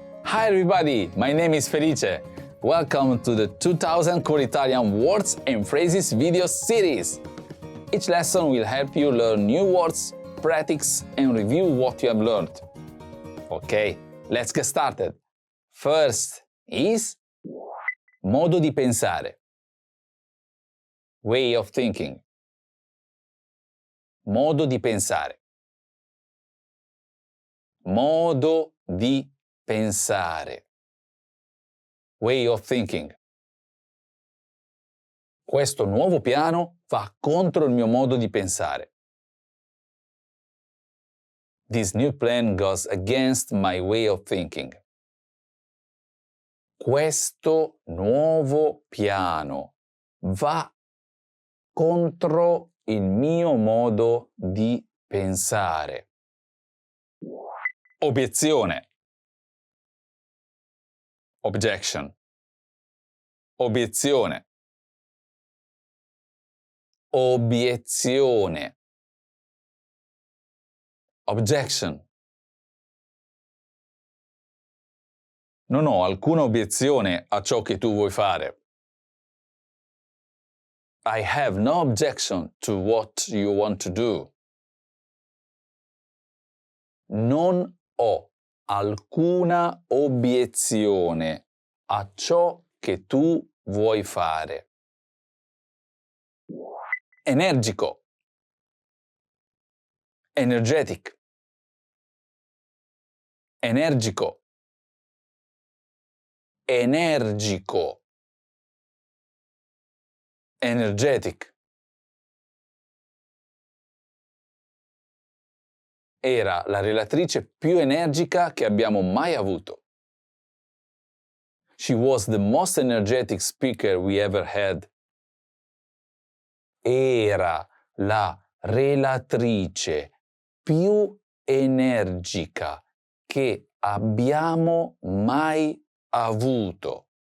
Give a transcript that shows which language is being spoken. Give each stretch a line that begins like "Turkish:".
English: Hi everybody, my name is Felice. Welcome to the 2000 Core Italian Words and Phrases video series. Each lesson will help you learn new words, practice and review what you have learned. Okay, let's get started. First is
Italian: modo di pensare.
English: Way of thinking.
Italian: Modo di pensare. Modo di pensare.
English: Way of thinking.
Italian: Questo nuovo piano va contro il mio modo di pensare.
English: This new plan goes against my way of thinking.
Italian: Questo nuovo piano va contro il mio modo di pensare. Obiezione.
English: Objection.
Italian: Obiezione. Obiezione.
English: Objection.
Italian: Non ho alcuna obiezione a ciò che tu vuoi fare.
English: I have no objection to what you want to do.
Italian: Non ho alcuna obiezione a ciò che tu vuoi fare. Energico.
English: Energetic.
Italian: Energico. Energico.
English: Energetic.
Italian: Era la relatrice più energica che abbiamo mai avuto.
English: She was the most energetic speaker we ever had.
Italian: Era la relatrice più energica che abbiamo mai avuto.